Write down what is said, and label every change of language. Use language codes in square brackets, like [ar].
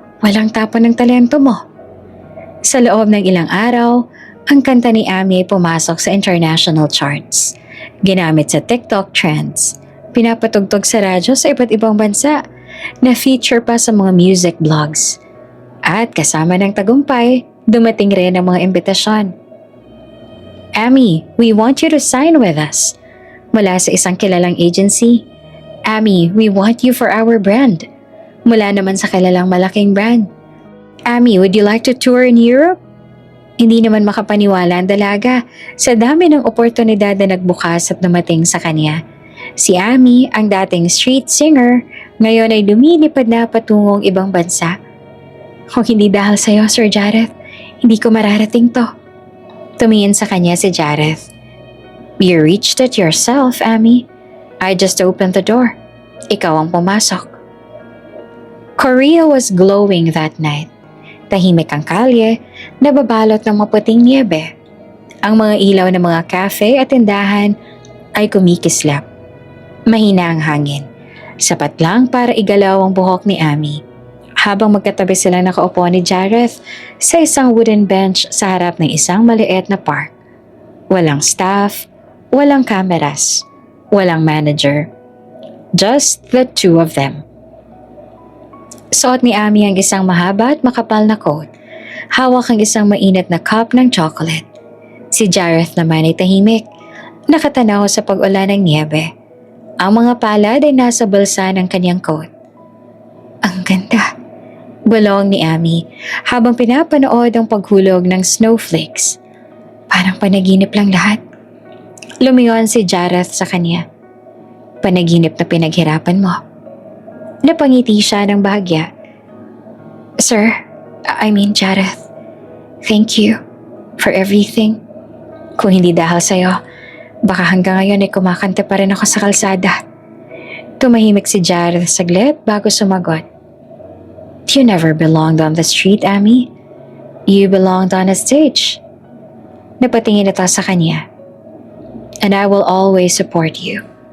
[tl] Walang tapon ng talento mo. Sa loob ng ilang araw, ang kanta ni Ami ay pumasok sa international charts. Ginamit sa TikTok trends, pinapatugtog sa radyo sa iba't ibang bansa, na-feature pa sa mga music blogs. At kasama ng tagumpay, dumating rin ang mga imbitasyon. [en] Ami, we want you to sign with us. [tl] Mula sa isang kilalang agency. [en] Ami, we want you for our brand. [tl] Mula naman sa kilalang malaking brand. [en] Ami, would you like to tour in Europe? [tl] Hindi naman makapaniwala ang dalaga sa dami ng oportunidad na nagbukas at dumating sa kanya. Si Ami, ang dating street singer, ngayon ay lumilipad na patungong ibang bansa. Kung hindi dahil sa'yo, Sir Jareth, hindi ko mararating to. Tumingin sa kanya si Jareth. [en] You reached it yourself, Ami. I just opened the door. [tl] Ikaw ang pumasok. [en] Korea was glowing that night. [tl] Tahimik ang kalye, nababalot ng maputing niebe. Ang mga ilaw ng mga cafe at tindahan ay kumikislap. Mahina ang hangin. Sapat lang para igalaw ang buhok ni Ami. Habang magkatabi sila nakaupo ni Jareth sa isang wooden bench sa harap ng isang maliit na park. Walang staff, walang cameras, walang manager. [en] Just the two of them. [tl] Suot ni Ami ang isang mahaba at makapal na coat. Hawak ang isang mainit na cup ng chocolate. Si Jareth naman ay tahimik, nakatanaw sa pag-ulan ng niebe. Ang mga palad ay nasa bulsa ng kanyang coat. Ang ganda, bulong ni Ami habang pinapanood ang paghulog ng snowflakes. Parang panaginip lang lahat. Lumingon si Jareth sa kanya. Panaginip na pinaghirapan mo. Napangiti siya ng bahagya. [en] Sir, I mean Jareth, thank you for everything. [tl] Kung hindi dahil sa'yo, baka hanggang ngayon ay kumakanta pa rin ako sa kalsada. Tumahimik si Jareth saglit bago sumagot. [en] You never belonged on the street, Ami. You belonged on a stage. [tl] Napatingin ito sa kanya. [en] And I will always support you.